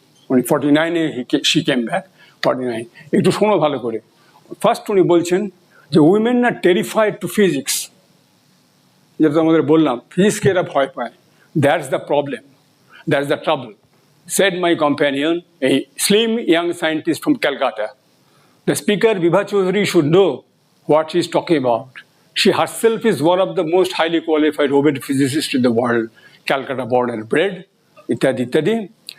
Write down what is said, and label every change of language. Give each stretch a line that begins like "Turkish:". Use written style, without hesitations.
English: উনি 49-এ she came back, 49।
Bangla: একটু শোনো ভালো করে। ফার্স্ট উনি বলছেন যে
English: women are terrified to physics,
Bangla: যেটা আমাদের বললাম ফিজিক্সকে এরা ভয় পায়।
English: That's the problem, that's the trouble, said my companion, a slim young scientist from Kolkata. The speaker, Bibha Chowdhuri, should know what she is talking about. She herself is one of the most highly qualified robotic physicists in the world, Calcutta born and bred,
Bangla: ityadi ityadi.